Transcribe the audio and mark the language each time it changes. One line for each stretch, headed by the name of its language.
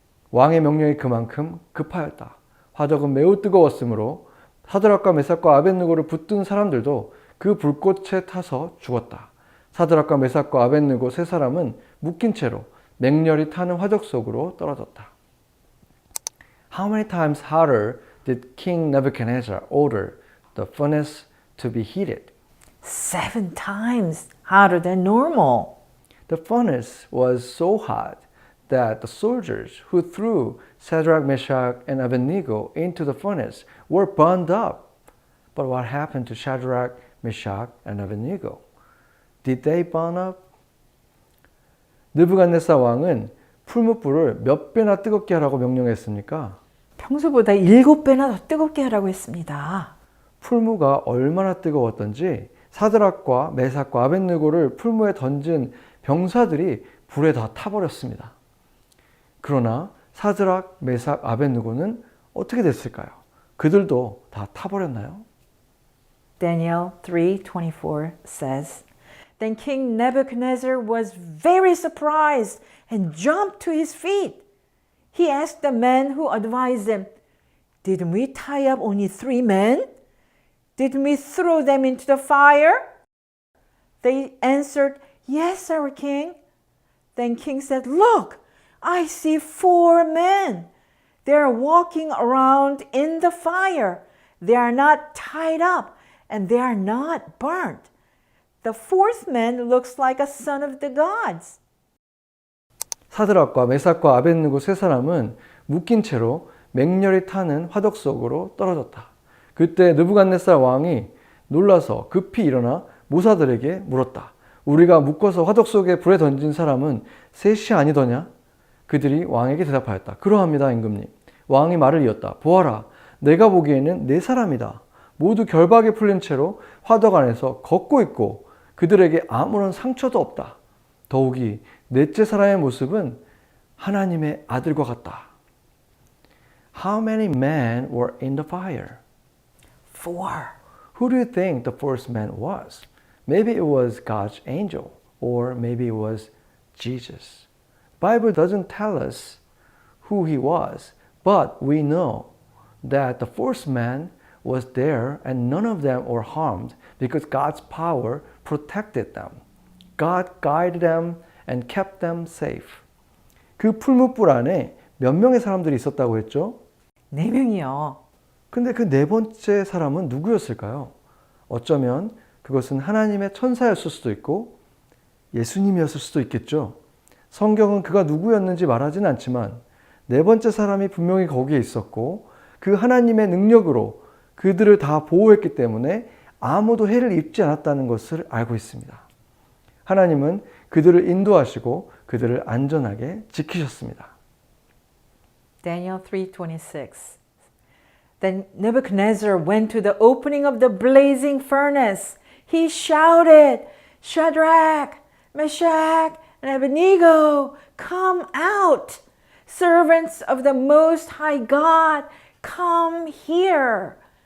Korean: 왕의 명령이 그만큼 급하였다. 화덕은 매우 뜨거웠으므로 사드락과 메삭과 아벳느고를 붙든 사람들도 그 불꽃에 타서 죽었다. 사드락과 메삭과 아벳느고 세 사람은 묶인 채로 맹렬히 타는 화덕 속으로 떨어졌다.
English: How many times hotter did King Nebuchadnezzar order the furnace to be heated? 7 times hotter than normal. The furnace was so hot that the soldiers who threw Shadrach, Meshach, and Abednego into the furnace were burned up. But what happened to Shadrach, Meshach, and Abednego? Did they burn up?
Korean: 느부갓네살 왕은 풀무불을 몇 배나 뜨겁게 하라고 명령했습니까? 평소보다 7배나 더 뜨겁게 하라고 했습니다. 풀무가 얼마나 뜨거웠던지 사드락과 메삭과 아벳느고를 풀무에 던진 병사들이 불에 다 타버렸습니다. 그러나 사드락, 메삭, 아벳느고는 어떻게 됐을까요? 그들도 다 타버렸나요?
English: Daniel 3:24 says, Then King Nebuchadnezzar was very surprised and jumped to his feet. He asked the men who advised him, Didn't we tie up only 3 men? Didn't we throw them into the fire? They answered, Yes, our king. Then king said, Look, I see 4 men. They are walking around in the fire. They are not tied up and they are not burnt. The 4th man looks like a son of the gods.
Korean: 사드락과 메삭과 아벳느고 세 사람은 묶인 채로 맹렬히 타는 화덕 속으로 떨어졌다. 그때 느부갓네살 왕이 놀라서 급히 일어나 모사들에게 물었다. 우리가 묶어서 화덕 속에 불에 던진 사람은 셋이 아니더냐? 그들이 왕에게 대답하였다. 그러합니다, 임금님. 왕이 말을 이었다. 보아라, 내가 보기에는 4사람이다. 모두 결박에 풀린 채로 화덕 안에서 걷고 있고 그들에게 아무런 상처도 없다. 더욱이 넷째 사람의 모습은 하나님의 아들과 같다.
English: How many men were in the fire? 4. Who do you think the first man was? Maybe it was God's angel, or maybe it was Jesus. Bible doesn't tell us who he was, but we know that the first man was there and none of them were harmed because God's power protected them. God guided them and kept them safe.
Korean: 그 풀무불 안에 몇 명의 사람들이 있었다고 했죠? 4명이요. 근데 그 네 번째 사람은 누구였을까요? 어쩌면 그것은 하나님의 천사였을 수도 있고 예수님이었을 수도 있겠죠. 성경은 그가 누구였는지 말하진 않지만 네 번째 사람이 분명히 거기에 있었고 그 하나님의 능력으로 그들을 다 보호했기 때문에 아무도 해를 입지 않았다는 것을 알고 있습니다. 하나님은 그들을 인도하시고 그들을 안전하게 지키셨습니다.
English: Daniel 3:26. Then Nebuchadnezzar went to the opening of the blazing furnace. He shouted, Shadrach, Meshach, and Abednego, come out! Servants of the Most High God, come here!